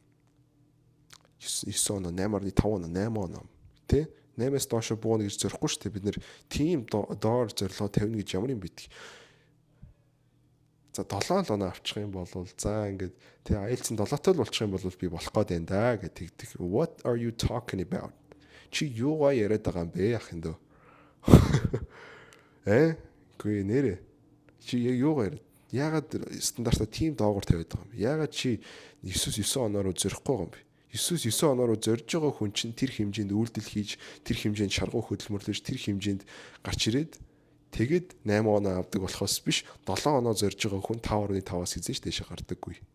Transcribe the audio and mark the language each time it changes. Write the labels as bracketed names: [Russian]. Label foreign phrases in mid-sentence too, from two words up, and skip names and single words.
[Mongolian] 9 он 8.5 он 8 он тий 8-аас доош бууна гэж зорихгүй шүү дээ. Бид нэр тийм доор зорилгоо тавина гэж ямар юм битгий. За 7 оноо авчих юм бол за ингээд тий IELTS-ын 7-той л болчих юм бол би болох гээд байна да гэдэг. [English] What are you talking about? [Mongolian] Чи юугаа яриад байгаа юм бэ ах энэ дөө? Гүй нэрэ. Чи юугаа яриад? Яагаад стандартаа тийм доогуур тавиад байгаа юм бэ? Яагаад чи 9 оноор зорихгүй байгаа юм бэ? 9 оноор зорж байгаа хүн чинь тэр хэмжээнд үйлдэл хийж, тэр хэмжээнд шаргуу хөдөлмөрлөж, тэр хэмжээнд гарч ирээд тэгэд 8 оноо авдаг болохоос биш 7 оноо зорж байгаа хүн 5.5-аас хизээж дэше гардаггүй.